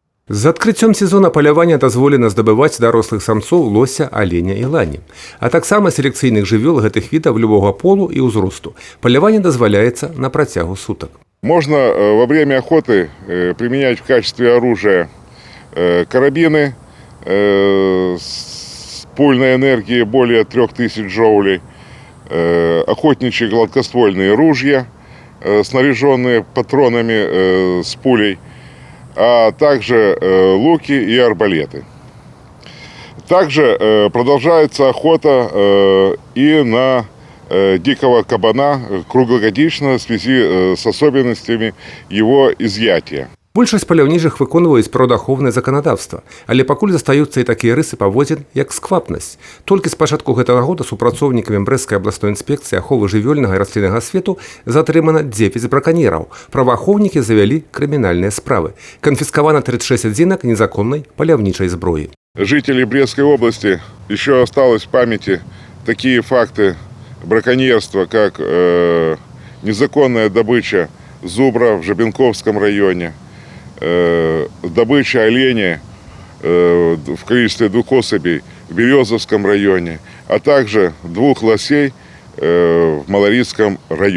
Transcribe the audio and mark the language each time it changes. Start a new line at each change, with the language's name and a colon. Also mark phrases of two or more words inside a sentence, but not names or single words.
Belarusian: З адкрыццём сезона палявання дазволена здабываць дарослых самцоў лося, аленя і лані, а таксама селекцыйных жывёл гэтых відаў любога полу і ўзросту. Паляванне дазваляецца на працягу сутак.
Russian: Можно во время охоты применять в качестве оружия карабины с пульной энергией более 3000 джоулей, охотничьи гладкоствольные ружья, снаряженные патронами с пулей, а также луки и арбалеты. Также продолжается охота и на дикого кабана круглогодично в связи с особенностями его изъятия.
Belarusian: Большасць паляўнічых выконваюць прыродаахоўнае заканадаўства, але пакуль застаюцца і такія рысы паводзін, як сквапнасць. Толькі з пачатку гэтага года супрацоўнікамі Брэсцкай абласной інспекцыі аховы жывёльнага і расліннага свету затрымана 9 браканьераў. Праваахоўнікі завялі крымінальныя справы. Канфіскавана 36 адзінак незаконнай паляўнічай зброі.
Russian: Жителей Брестской области еще осталось в памяти такие факты браконьерства, как незаконная добыча зубра в Жабинковском районе, добыча оленя в количестве 2 особей в Березовском районе, а также 2 лосей в Малорицком районе.